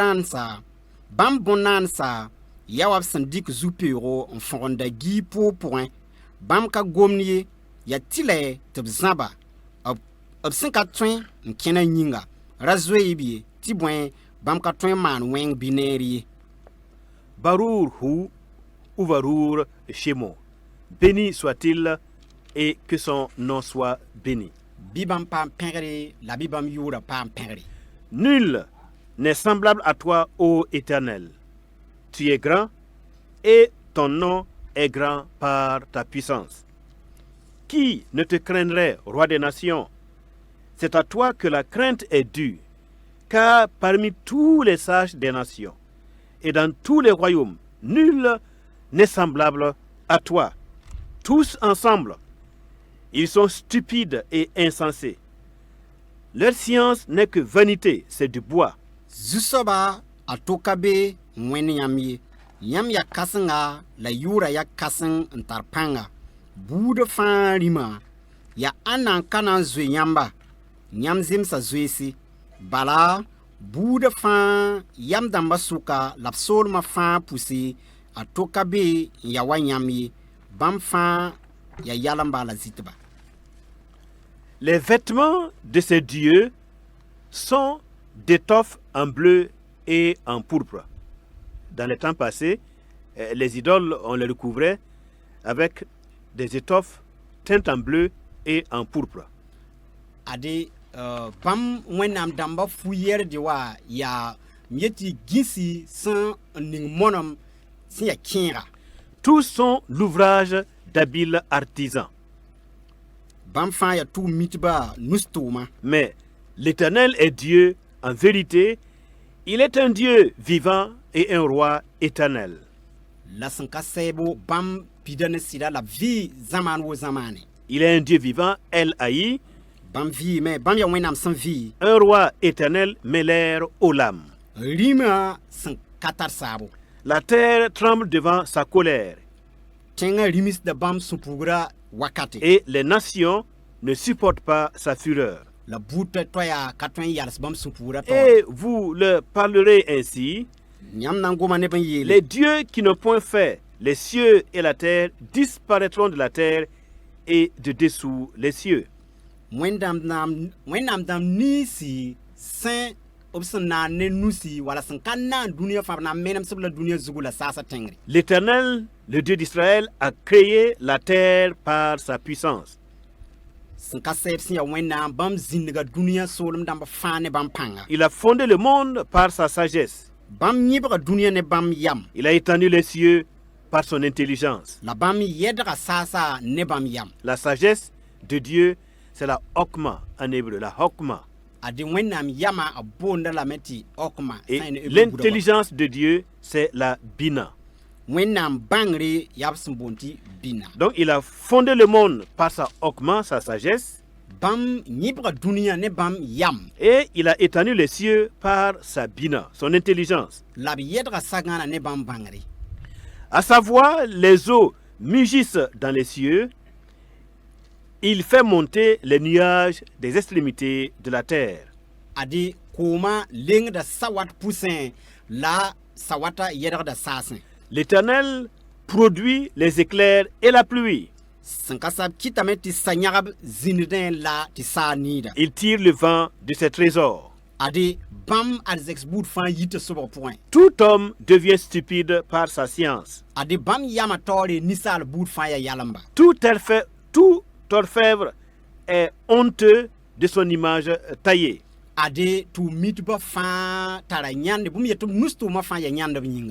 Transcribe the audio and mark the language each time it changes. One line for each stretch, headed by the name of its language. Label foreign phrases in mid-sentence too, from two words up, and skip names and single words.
Mossi: bõn-naansa ya wa b sẽn dɩk zu-peoogo n fõgenda gii poog pʋgẽ bãmb ka gomd ye yaa tɩ tɩ b zãba b sẽn ka tõe n kẽna yĩnga ra zoeeb ye tɩ bõe bãmb ka tõe n maan wẽng bɩ neer ye.
Hebrew: ברוך הוא וברוך שמו.
French: Béni soit-il et que son nom soit béni. Bɩ bãmb paam pẽgre la bɩ bãmb yʋʋra paam pẽgre. Nul n'est semblable à toi, ô Éternel. Tu es grand et ton nom est grand par ta puissance. Qui ne te craindrait, roi des nations? C'est à toi que la crainte est due, car parmi tous les sages des nations et dans tous les royaumes, nul n'est semblable à toi. Tous ensemble, ils sont stupides et insensés. Leur science n'est que vanité, c'est du bois.
Mossi: Zu-soaba a tʋka be wẽnd yãmb ye yãmb ya kãsenga la yʋʋra ya kãseng n tar pãnga buudã fãa rĩmã ya ãn na n ka na n zoe yãmba yãmb zemsa zoeese bala buudã fãa yam dãmbã sʋka la b soolmã fãa pʋse a tʋka be n ya wa yãmb ye bãmb fãa ya yal n bala zɩtba.
French: Les vêtements de ces dieux sont d'étoffe en bleu et en pourpre. Dans les temps passés, les idoles, on les recouvrait avec des étoffes teintes en bleu et en pourpre.
Mossi: Ade bãmb wẽnnaam dãmbã fu-yɛrde wa yaa yetɩ gĩsi sẽn n ning monem sẽn ya kẽega.
French: Tous sont l'ouvrage d'habiles artisans.
Mossi: Bãmb fãa ya tʋʋm mitbã nus-tʋʋma.
French: Mais l'Éternel est Dieu en vérité. Il est un Dieu vivant et un roi éternel.
Mossi: la sẽn ka sɛɛbo bãmb pida ne sɩda la vɩɩ zãmaan wo zãmaane.
French: Il est un Dieu vivant,
Hebrew: אל חי,
Mossi: Bãmb vɩɩme bãmb yaa wẽnnaam sẽn vɩɩ.
French: un roi éternel,
Hebrew: מלך עולם.
Mossi: Rĩmã sẽn ka tar saabo.
French: La terre tremble devant sa colère
Mossi: Tẽngã rĩmisda bãmb sũ-puugrã wakate.
French: et les nations ne supportent pas sa fureur.
Mossi: La buud toya ka tõe n yals bãmb sũ-puugrã taoor.
French: Et vous leur parlerez ainsi:
Mossi: Yãmb na n goma neb n yeele.
French: les dieux qui n'ont point fait les cieux et la terre disparaîtront de la terre et de dessous les cieux.
Mossi: Wẽnnaam dãmb niisi sẽn b sẽn naan ne nusi wala sẽn ka naan dũniyã fãa b na n menemsb la dũniyã zugu la saasa tẽngre.
French: L'Éternel, le Dieu d'Israël, a créé la terre par sa puissance.
Mossi: Sẽn ka sɛɛb sẽn yaa wẽnnaam bãmb zĩndga dũniyã soolem dãmb fãa ne bãmb pãnga.
French: Il a fondé le monde par sa sagesse.
Mossi: Bãmb yẽbga dũniyã ne bãmb yam.
French: Il a étendu les cieux par son intelligence.
Mossi: La bãmb yɛdga saasa ne bãmb yam.
French: La sagesse de Dieu, c'est la hokma en hébreu, la hokma.
Mossi: Ade wẽnnaam yama a boonda lame tɩ okma
French: Et
Mossi: sã n ne
French: l'intelligence de Dieu, c'est la bina.
Mossi: wẽnnaam bãngre yaa b sẽn boond tɩ bĩna.
French: Donc il a fondé le monde par sa hokma, sa sagesse,
Mossi: Bãmb yẽbga dũniyã ne bãmb yam.
French: et il a étendu les cieux par sa bina, son intelligence.
Mossi: La b yɛdga sagãana ne bãmb bãngre.
French: À savoir, les eaux mugissent dans les cieux. Il fait monter les nuages des extrémités de la terre.
Mossi: Ade kooma lengda sawat pusẽ la sawata yɛdgda saasẽ.
French: L'Éternel produit les éclairs et la pluie.
Mossi: Sẽn ka sab kɩtame tɩ sa yãgb zĩndẽ la tɩ saa niida.
French: Il tire le vent de ses trésors.
Mossi: Ade bãmb arzɛks buud fãa yita sobg pʋgẽ.
French: Tout homme devient stupide par sa science.
Mossi: Ade bãmb yama taoore ninsaal buud fãa yaa yalemba.
French: Tout orfèvre est honteux de son image taillée.
Mossi: Ade tɩ mitbã fãa tara yãnde bũmb yetɩ b nus tʋʋmã fãa yaa yãndb yĩnga.